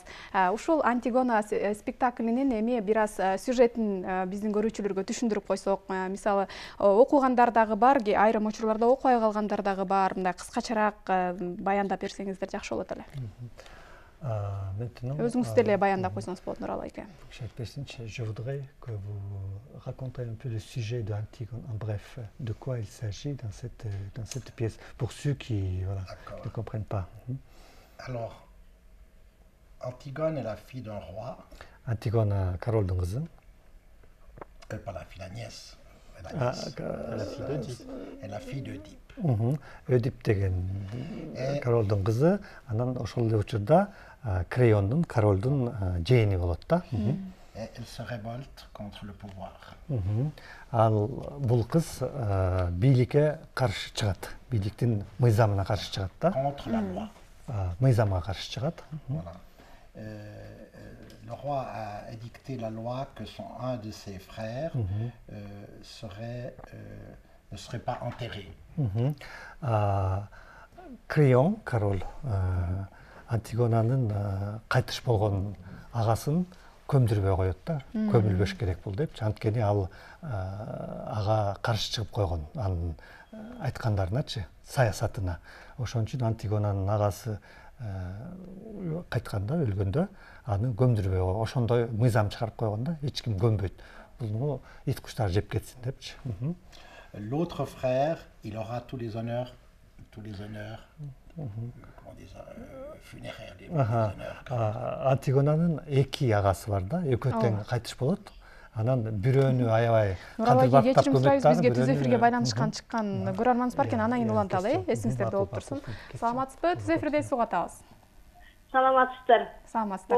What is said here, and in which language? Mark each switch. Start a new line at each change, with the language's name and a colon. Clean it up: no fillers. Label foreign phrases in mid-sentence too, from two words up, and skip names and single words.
Kyrgyz: Ушул Антигона спектаклинин эми бир аз сюжетин биздин көрүүчүлөргө түшүндүрүп койсок, мисалы окугандар дагы бар, айрым учурларда окубай калгандар дагы бар. Мындай кыскачараак баяндап берсеңиздер жакшы болот эле. Өзүңүз деле баяндап койсоңуз болот, Нурал айке.
French: Je voudrais que vous racontiez un peu le sujet de Antigone, en bref, de quoi il s'agit dans cette pièce, pour ceux qui ne comprennent pas. Alors, Antigone est la fille d'un roi. Antigone,
Kyrgyz: Королдун кызы.
French: Pas la fille, la nièce. La fille d'Oedipe. Et la fille d'Oedipe.
Kyrgyz: Ödip деген королдун кызы, анан ошол эле учурда Креондун, королдун жээни болот да.
French: Elle se révolte contre le pouvoir.
Kyrgyz: Ал бул кыз бийликке каршы чыгат, бийликтин мыйзамына каршы чыгат да.
French: Contre la loi.
Kyrgyz: Мыйзамга каршы чыгат.
French: Le roi a édicté la loi que un de ses frères ne serait pas enterré.
Kyrgyz: Креон, король, Антигонанын кайтыш болгон агасын көмдүрбөй коет да, көмүлбөш керек бул деп. Анткени ал ага каршы чыгып койгон, анын айткандарыначы, саясатына. Ошон үчүн Антигонанын агасы кайтканда, өлгөндө, аны көмдүрбөй койгон. Ошондой мыйзам чыгарып койгон да, эч ким көмбөйт. Буну ит куштар жеп кетсин депчи.
French: L'autre frère, il aura tous les honneurs funéraires, les honneurs.
Kyrgyz: Антигонанын эки агасы бар да, экөө тең кайтыш болот. Анан бирөөнү аябай кадырлап көмөктөрү бизге түз эфирге байланышкан чыккан көрөрманыбыз бар экен, анан уланталы, эсиңиздерде болуп турсун. Саламатсызбы? Түз эфирде суга атабыз. Саламатсыздар. Саламатсыздар.